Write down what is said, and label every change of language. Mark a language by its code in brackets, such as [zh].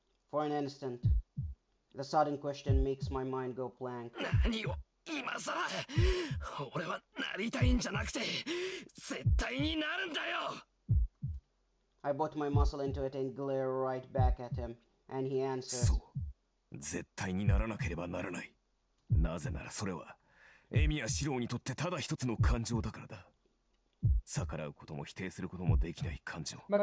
[en] For an instant, the sudden question makes my mind go blank. [ja] 何を今さら俺はなりたいんじゃなくて絶対になるんだよ。 [en] I put my muscle into it and glare right back at him, and he answers. [ja] そう、絶対にならなければならない。なぜならそれはエミヤ四郎にとってただ一つの感情だからだ。逆らうことも否定することもできない感情。